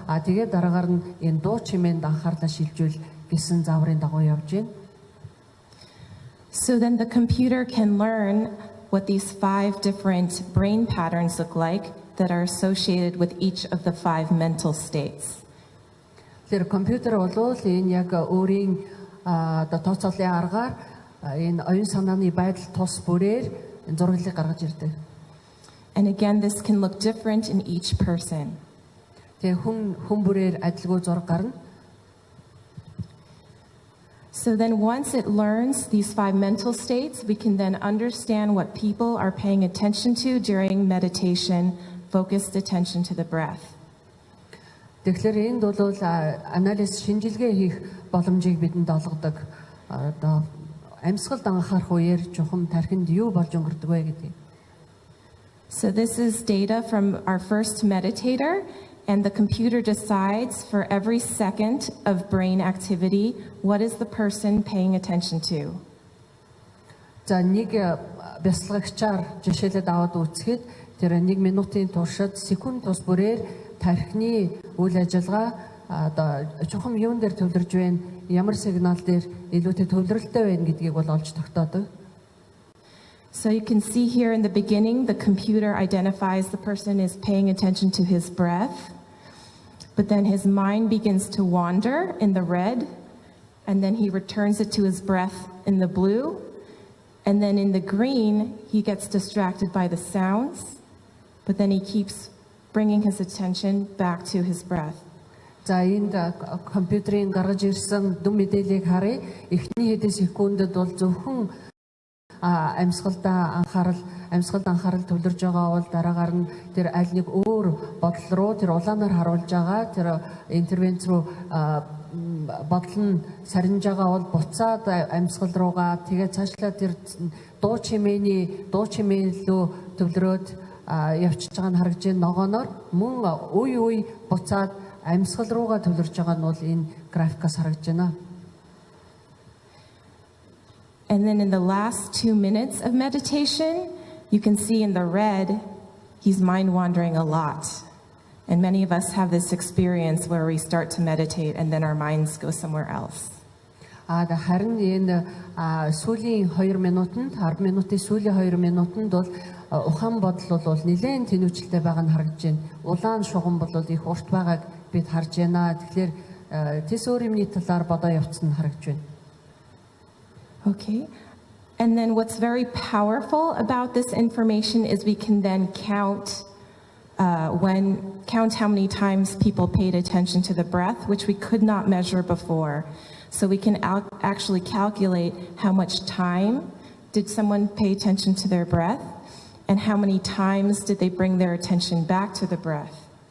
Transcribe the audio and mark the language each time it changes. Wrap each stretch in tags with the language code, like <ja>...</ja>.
<mn>Тэгээд дараагаар нь энэ дуу чимээнд анхаарлаа шилжүүл гэсэн зааврын дагуу явж байна.</mn> <en>So then the computer can learn what these 5 different brain patterns look like that are associated with each of the 5 mental states.</en> <mn>Тэр компьютер бол энэ яг өөрийн тооцоолын аргаар энэ оюун санааны байдал тус бүрээр зураглалыг гаргаж ирдэг.</mn> <en>And again, this can look different in each person.</en> <mn>Тэгээ хүн бүрээр адилгүй зураг гарна.</mn> <en>So then once it learns these 5 mental states, we can then understand what people are paying attention to during meditation, focused attention to the breath.</en> <mn>Тэгэхээр энд бол анализ шинжилгээ хийх боломжийг бидэнд олгодог. Одоо амьсгалд анхаарах үеэр чухам тархинд юу болж өнгөрдөг вэ гэдэг.</mn> <en>So this is data from our first meditator, and the computer decides for every second of brain activity what is the person paying attention to.</en> <mn>За нэг бясалгагчаар жишээлээд аваад үзэхэд тэр 1 минутын туршид секунд тус бүрээр тархины үйл ажиллагаа одоо чухам юун дээр төвлөрж байна, ямар сигнал дээр илүүтэй төвлөрөлттэй байна гэдгийг бол олж тогтоодог.</mn> <en>So you can see here in the beginning, the computer identifies the person is paying attention to his breath, but then his mind begins to wander in the red, and then he returns it to his breath in the blue, and then in the green, he gets distracted by the sounds, but then he keeps bringing his attention back to his breath.</en> <mn>За энд компьютерийн гаргаж ирсэн дүн мэдээллийг харъя. Эхний хэдэн секундэд бол зөвхөн амьсгалд анхаарал төвлөрж байгаа бол дараагаар нь тэр аль нэг өөр бодол руу тэр улаанаар харуулж байгаа тэр интервенц руу бодол нь сарниж байгаа бол буцаад амьсгал руугаа тэгээ цаашлаа тэр дуу чимээ лөө төвлөрөөд явчихж байгаа нь харагдж байна. Ногооноор мөн үе буцаад амьсгал руугаа төвлөрж байгаа нь бол энэ графикаас харагдж байна.</mn> <en>And then in the last 2 minutes of meditation, you can see in the red, he's mind wandering a lot. And many of us have this experience where we start to meditate and then our minds go somewhere else.</en> <mn>Харин энэ сүүлийн 2 минутанд 10 минутын сүүлийн 2 минутанд бол ухаан бодол бол нэлээд тэнүүчлэлтэй байгаа нь харагдж байна. Улаан шугам бол их урт байгааг бид харж байна. Тэгэхээр тэс өөр юмны талаар бодоо явцсан харагдж байна.</mn> <en>Okay. And then what's very powerful about this information is we can then count how many times people paid attention to the breath, which we could not measure before. So we can actually calculate how much time did someone pay attention to their breath and how many times did they bring their attention back to the breath.</en>